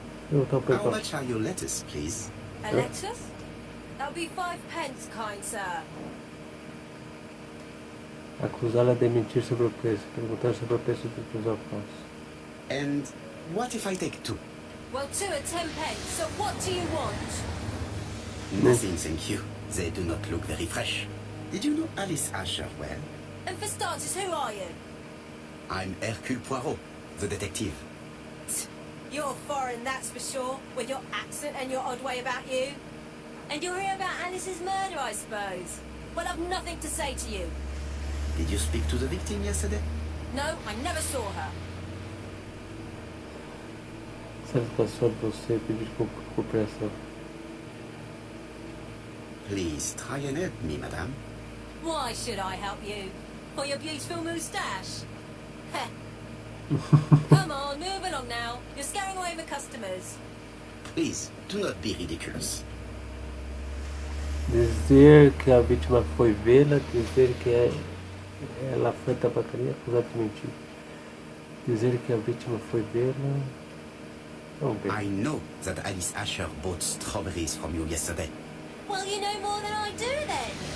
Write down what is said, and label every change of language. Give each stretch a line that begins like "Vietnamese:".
English: How much are your lettuce, please? A lettuce? That'll be 5 pence, kind sir.
Portuguese: Acusá-la de mentir sobre o preço. Perguntar sobre o preço dos alfaces.
English: And what if I take 2? Well, 2 are 10 pence, so what do you want? Nothing, thank you. They do not look very fresh. Did you know Alice Asher well? And for starters, who are you? I'm Hercule Poirot, the detective. You're foreign, that's for sure, with your accent and your odd way about you. And you're here about Alice's murder, I suppose. Well, I've nothing to say to you. Did you speak to the victim yesterday? No, I never saw her.
Portuguese: Será que passou de você pedir cooperação?
English: Please try and help me, madame. Why should I help you? For your beautiful moustache? Heh. Come on, move along now. You're scaring away the customers. Please, do not be ridiculous.
Portuguese: Dizer que a vítima foi vê-la, dizer que ela foi à tabacaria, acusada de mentir. Dizer que a vítima foi vê-la. Vamos ver.
English: I know that Alice Asher bought strawberries from you yesterday. Well, you know more than I do then.